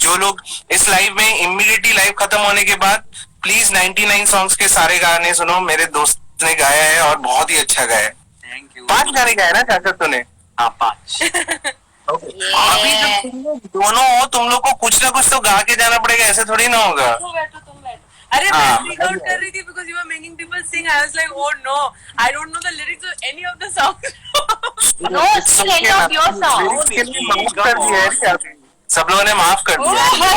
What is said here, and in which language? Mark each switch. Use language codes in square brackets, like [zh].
[hi] जो लोग इस लाइव में इमीडिएटली लाइव खत्म होने के बाद प्लीज 99 सॉन्ग्स के सारे गाने सुनो, मेरे दोस्त ने गाया है और बहुत ही अच्छा गाया है। [en] Thank you. [hi] 5 गाने गाए ना शाश्वत तूने? हाँ 5. अभी जब तुम लोग दोनों हो, तुम लोग को कुछ ना कुछ तो गा के जाना पड़ेगा, ऐसे थोड़ी ना होगा। तुम बैठो. अरे मैं freak out कर रही थी [en] because you were making people sing. I was like, oh no, I don't know the lyrics of any of the songs. No, sing any of your songs. [hi] इसके लिए माफ कर दिया है क्या? सब लोगों ने माफ कर दिया है।